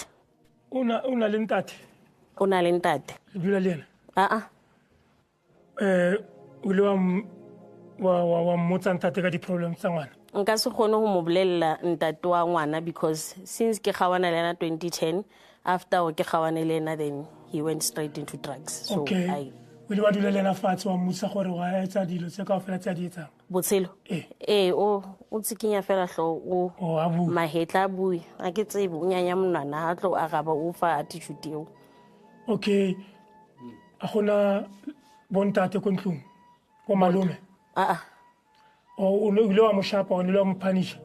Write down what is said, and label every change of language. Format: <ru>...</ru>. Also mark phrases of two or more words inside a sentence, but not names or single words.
<st>una le ntate dula le yena o le wa mmotsa ntate ka di-problem tsa ngwana nka se kgone ho mo bolella ntate wa ngwana</st> <en>because since</en> <st>ke kgawana le yena 2010 after ke kgawane le yena</st> <en>then he went straight into drugs so</en> <st>okay. o le wa dula le yena fatshe wa mmotsa gore wa etsa dilo tse kaofela tse a di etsang botshelo o tsikinya fela hlo o mahetla a bue a ke tsebe o nyanya monwana ha tlo araba o fa attitude eo okay a gona bontate ko ntlong ko malome o ile wa moshapa o ile wa mphanisha</st>